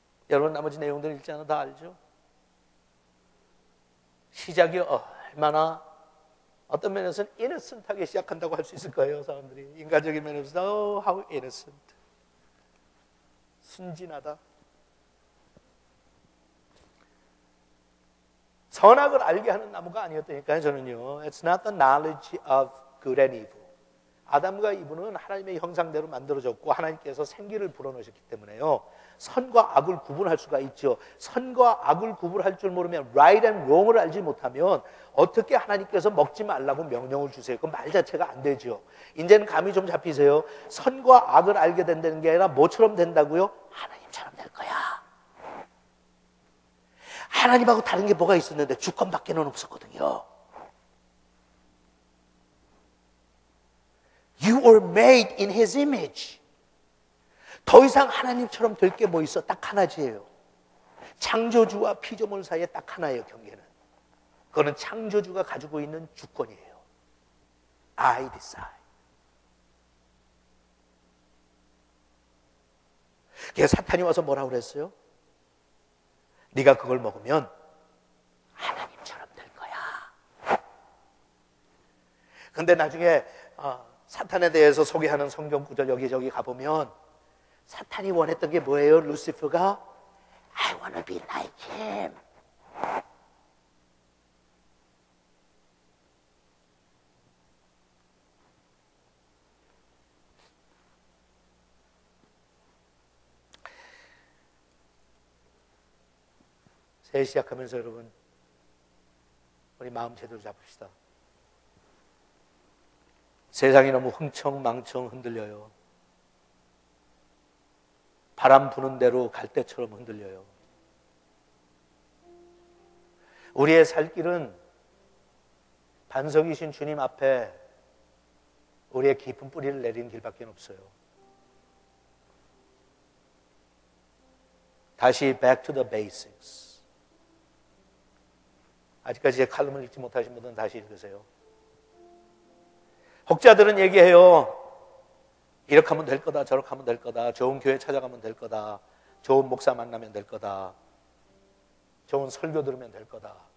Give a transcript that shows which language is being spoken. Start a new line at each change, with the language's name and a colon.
Korean: 여러분, 나머지 내용들 읽지 않아도 다 알죠? 시작이 얼마나 어떤 면에서는 innocent하게 시작한다고 할 수 있을 거예요. 사람들이 인간적인 면에서
English: oh, how innocent,
Korean: 순진하다. 선악을 알게 하는 나무가 아니었다니까요. 저는요,
English: it's not the knowledge of good and evil.
Korean: 아담과 이브는 하나님의 형상대로 만들어졌고 하나님께서 생기를 불어넣으셨기 때문에요, 선과 악을 구분할 수가 있죠. 선과 악을 구분할 줄 모르면,
English: right and wrong
Korean: 을 알지 못하면 어떻게 하나님께서 먹지 말라고 명령을 주세요? 그 말 자체가 안 되죠. 이제는 감이 좀 잡히세요? 선과 악을 알게 된다는 게 아니라 뭐처럼 된다고요? 하나님처럼 될 거야. 하나님하고 다른 게 뭐가 있었는데 주권밖에는 없었거든요.
English: You were made in His image.
Korean: 더 이상 하나님처럼 될 게 뭐 있어? 딱 하나지예요. 창조주와 피조물 사이에 딱 하나예요, 경계는. 그거는 창조주가 가지고 있는 주권이에요.
English: I decide.
Korean: 그래서 사탄이 와서 뭐라고 그랬어요? 네가 그걸 먹으면 하나님처럼 될 거야. 근데 나중에 사탄에 대해서 소개하는 성경 구절 여기저기 가보면 사탄이 원했던 게 뭐예요?
English: 루시퍼가 I want to be like him.
Korean: 새해 시작하면서 여러분, 우리 마음 제대로 잡읍시다. 세상이 너무 흥청망청 흔들려요. 바람 부는 대로 갈대처럼 흔들려요. 우리의 살 길은 반석이신 주님 앞에 우리의 깊은 뿌리를 내리는 길밖에 없어요. 다시
English: back to the basics.
Korean: 아직까지 제 칼럼을 읽지 못하신 분들은 다시 읽으세요. 혹자들은 얘기해요. 이렇게 하면 될 거다, 저렇게 하면 될 거다, 좋은 교회 찾아가면 될 거다, 좋은 목사 만나면 될 거다, 좋은 설교 들으면 될 거다.